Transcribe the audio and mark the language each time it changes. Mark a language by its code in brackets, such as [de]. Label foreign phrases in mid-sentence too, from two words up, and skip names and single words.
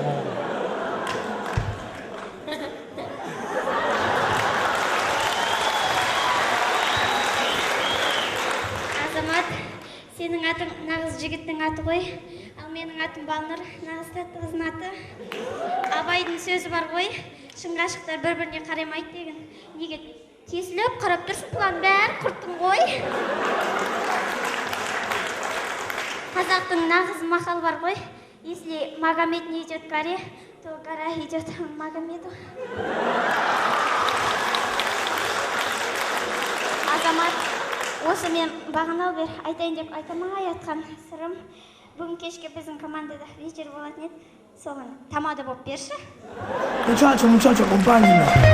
[kk] Азамат, сенің атың нағыз жігіттің аты ғой, ал менің атым Балнұр, нағыз тәтті қыздың аты. Абайдың сөзі бар ғой, шын ғашықтар бір-біріне қарамайды деген. Неге тесіліп қарап тұрсың, бұлардың бәрін құрттың ғой? Қазақтың нағыз мақал бар ғой, [ru] если Магомед не идет к горе, то гора идет к Магомеду. [kk] Азамат, осы мен бағанал бер айтайын деп айтамай атқан сырым. Бүгін кешке біздің командада вечер болатын еді. Соған тамада болып берші. [es] Muchacho, acompáñenme.